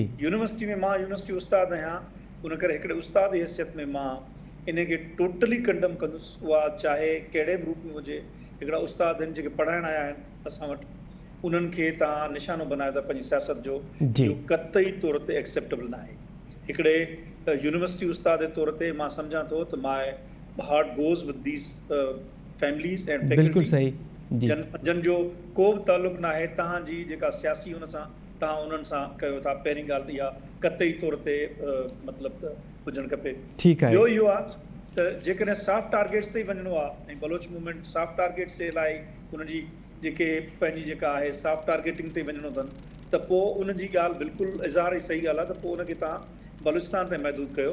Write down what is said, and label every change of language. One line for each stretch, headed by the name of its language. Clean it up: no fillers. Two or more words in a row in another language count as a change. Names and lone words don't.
Sindhi: यूनिवर्सिटी में मां यूनिवर्सिटी उस्ताद आहियां, उन करे हिकिड़े उस्ताद जी हैसियत में मां इन खे
English: totally condemn
Sindhi: कंदुसि, उहा चाहे कहिड़े बि रूप में हुजे। हिकिड़ा उस्ताद आहिनि जेके पढ़ाइण आया आहिनि असां वटि, उन्हनि खे तव्हां निशानो बनायो था पंहिंजी सियासत जो, इहो क़तई तौर ते एक्सेप्टेबल न आहे। हिकिड़े यूनिवर्सिटी उस्ताद जे तौर ते मां सम्झां थो त
English: my heart goes with these families and faculty.
Sindhi: बिल्कुलु सही। जन जो को बि तालुक़ न आहे तव्हांजी जेका सियासी हुन सां तव्हां उन्हनि सां कयो था। पहिरीं ॻाल्हि इहा क़तई तौर ते मतिलबु त हुजणु खपे। ठीकु आहे। ॿियो इहो आहे त जेकॾहिं
English: soft targets
Sindhi: ते वञिणो आहे ऐं बलोच मूवमेंट
English: soft targets
Sindhi: जे लाइ हुनजी जेके पंहिंजी जेका आहे
English: soft targeting
Sindhi: ते वञिणो अथनि त पोइ उनजी ॻाल्हि बिल्कुलु इज़हार ई सही ॻाल्हि आहे त पोइ उनखे तव्हां बलूचिस्तान ते महदूद कयो।